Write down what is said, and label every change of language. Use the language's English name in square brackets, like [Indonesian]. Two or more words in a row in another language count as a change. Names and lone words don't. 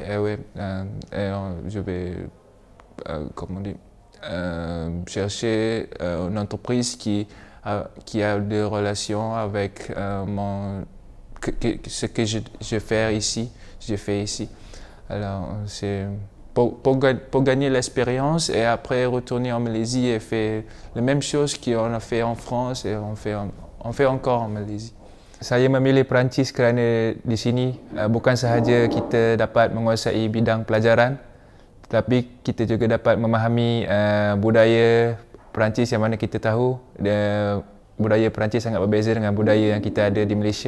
[French] Et oui, je vais chercher une entreprise qui a des relations avec ce que je fais ici. Alors, c'est pour gagner l'expérience et après retourner en Malaisie et faire la même chose qu'on a fait en France et on fait encore en Malaisie. [Malay] Saya memilih Perancis kerana di sini bukan sahaja kita dapat menguasai bidang pelajaran, tetapi kita juga dapat memahami budaya Perancis yang mana kita tahu budaya Perancis sangat berbeza dengan budaya yang kita ada di Malaysia.